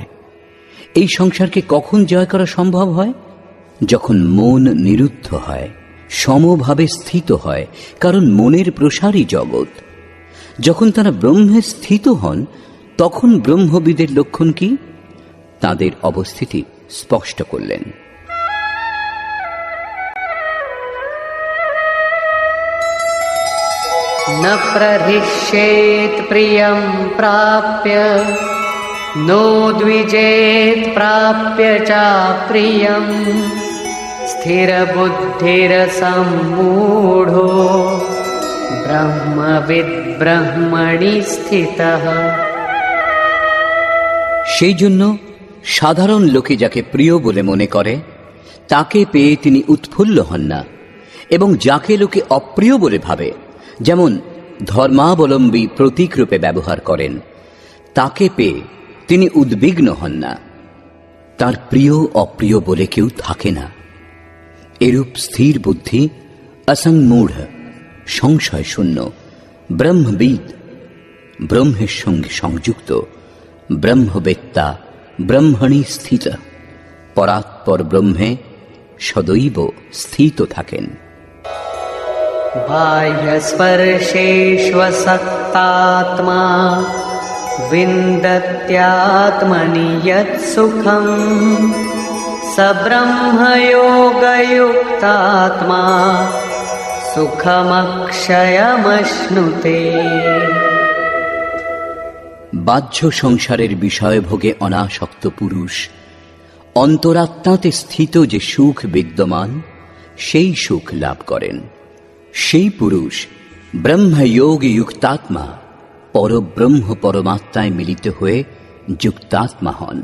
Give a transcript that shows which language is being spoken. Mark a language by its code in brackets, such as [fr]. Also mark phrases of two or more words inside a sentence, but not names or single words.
[bn] এই সংসারকে কখন জয় করা সম্ভব হয়? যখন মন নিরুদ্ধ হয়, সমভাবে স্থিত হয়, কারণ মনের প্রসারই জগৎ। যখন তারা ব্রহ্মে স্থিত হন, তখন ব্রহ্মবিদের লক্ষণ কি? তাদের অবস্থিতি স্পষ্ট করলেন। [sa] न प्रहृष्येत् प्रियं प्राप्य नो द्विजेत् प्राप्य चाप्रियं स्थिरबुद्धिरसम्मूढो ब्रह्मविद् ब्रह्मणि स्थितः। [bn] সেই জন্য সাধারণ লোকে যাকে প্রিয় বলে মনে করে, তাকে পেয়ে তিনি উৎফুল্ল হন না, এবং যাকে লোকে অপ্রিয় বলে ভাবে, যেমন ধর্মাবলম্বী প্রতীক রূপে ব্যবহার করেন, তাকে পেয়ে তিনি উদ্বিগ্ন হন না। তার প্রিয় অপ্রিয় বলে কেউ থাকে না। এরূপ স্থির বুদ্ধি, অসংমূঢ়, সংশয় শূন্য, ব্রহ্মবিদ, ব্রহ্মের সঙ্গে সংযুক্ত, ব্রহ্মবেত্তা, ব্রহ্মণি স্থিত, পরাৎপর ব্রহ্মে সদৈব স্থিত থাকেন। [sa] बाह्यस्पर्शेष्वसक्तात्मा विन्दत्यात्मनि यत्सुखं स ब्रह्मयोगयुक्तात्मा सुखमक्षयमश्नुते। [bn] বাহ্য সংসারের বিষয় ভোগে অনাসক্ত পুরুষ অন্তরাত্মাতে স্থিত যে সুখ বিদ্যমান, সেই সুখ লাভ করেন। সেই পুরুষ ব্রহ্মযোগে যুক্তাত্মা, পরব্রহ্ম পরমাত্মায় মিলিত হয়ে যুক্তাত্মা হন।